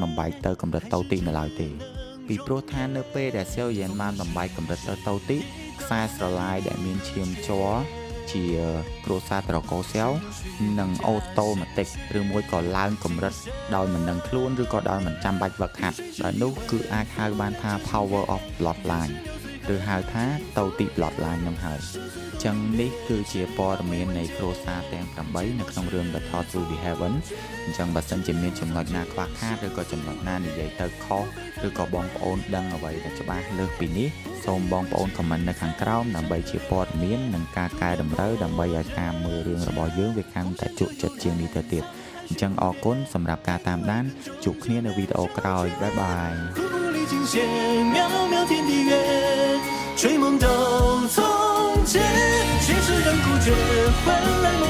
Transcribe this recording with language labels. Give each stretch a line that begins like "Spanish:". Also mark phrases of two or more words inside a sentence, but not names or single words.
Khmer: បំបែកទៅកម្រិតតូទីនៅឡើយទេពីព្រោះថានៅពេលដែលសែវយិនបានបំបែកកម្រិតទៅតូទីខ្សែស្រឡាយដែលមានឈាមជ័រជាគ្រួសារត្រកូលសែវនឹងអូតូ ម៉ាទិកឬមួយក៏ឡើងកម្រិតដោយមិនដឹងខ្លួនឬក៏ដោយមិនចាំបាច់វឹកហាត់ដោយនោះគឺអាចហៅបានថា
English: power of bloodline
Khmer: ឬហៅថាតូទី bloodline នឹងហើយចឹងនេះគឺជាព័ត៌មាននៃគ្រួសារទាំង8នៅក្នុងរឿង The Thought to the Heaven អញ្ចឹងបើសិនជាមានចំណុចណាខ្វះខាតឬក៏ចំណុចណានិយាយទៅខុសឬក៏បងប្អូនដឹងអ្វីដែលច្បាស់លើសពីនេះសូមបងប្អូនខមមិននៅខាងក្រោមដើម្បីជាព័ត៌មាននិងការកែតម្រូវដើម្បីឲ្យការមើលរឿងរបស់យើងវាកាន់តែជក់ចិត្តជាងនេះទៅទៀតអញ្ចឹងអរគុណសម្រាប់ការតាមដានជួបគ្នានៅវីដេអូក្រោយបាយបាយ
Chinese: 追梦都从前，谁是亘古绝魂。